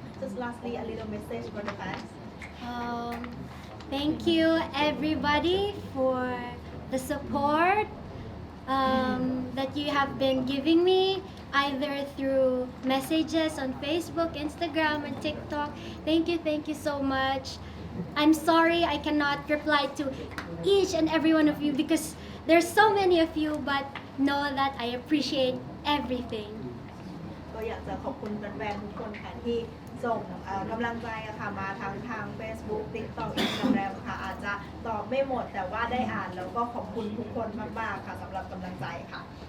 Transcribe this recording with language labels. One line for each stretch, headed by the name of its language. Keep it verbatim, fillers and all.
English: Just lastly a little message for the fans. Um, thank you everybody for the support um, that you have been giving me either through messages on Facebook, Instagram, and TikTok. Thank you, thank you so much. I'm sorry I cannot reply to each and every one of you because there's so many of you, but know that I appreciate everything.
Thai: ก็อยากจะขอบคุณแฟนๆทุกคนค่ะที่ส่งเอ่อกำลังใจอะค่ะมาทางทาง Facebook TikTok Instagram ค่ะอาจจะตอบไม่หมดแต่ว่าได้อ่านแล้วก็ขอบคุณทุกคนมากๆค่ะสำหรับกำลังใจค่ะ